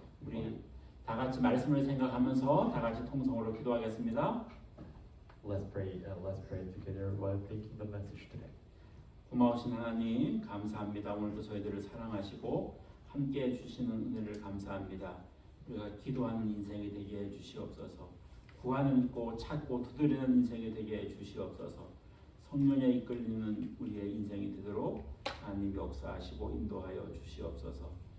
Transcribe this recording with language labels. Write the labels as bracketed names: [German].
[Korean] 우리 다 같이 말씀을 생각하면서 다 같이 통성으로 기도하겠습니다. [English] Let's pray together while thinking the message today. [Korean] 고마우신 하나님 감사합니다. 오늘도 저희들을 사랑하시고 함께 해주시는 은혜를 감사합니다. 우리가 기도하는 인생이 되게 해주시옵소서. 구하는 찾고 두드리는 인생이 되게 해주시옵소서. 성령에 이끌리는 우리의 인생이 되도록 하나님 역사하시고 인도하여 주시옵소서.